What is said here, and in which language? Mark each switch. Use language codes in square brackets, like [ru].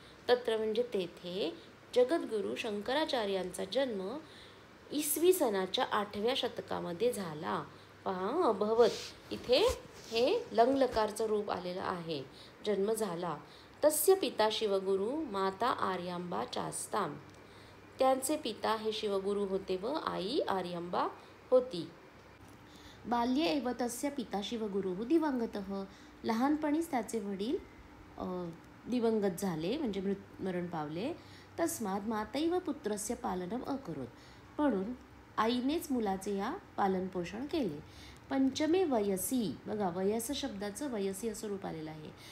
[mr] तत्र म्हणजे तेथे जगद्गुरू शंकराचार्यांचा जन्म इसवी सनाच्या 8व्या शतकामध्ये झाला. पहा, अभवत इथे हे लंगलकारचं रूप आलेलं आहे, जन्म झाला. [sa] तस्य पिता शिवगुरु माता आर्यांबा चास्ताम. [mr] त्यांचे पिता हे शिवगुरु होते व आई आर्यांबा होती. [sa] बाल्ये एव तस्य पिता शिवगुरुः दिवंगतः. [mr] लहानपणीच त्याचे वडील दिवंगत झाले, म्हणजे मरण पावले. [sa] तस्मात् मातैव पुत्रस्य पालनम अकरोत्. [mr] म्हणून आईनेच मुलाचे या पालनपोषण केले. [sa] पंचमे वयसी, [mr] बघा वयस शब्दाचं वयसी असं रूप आलेलं आहे.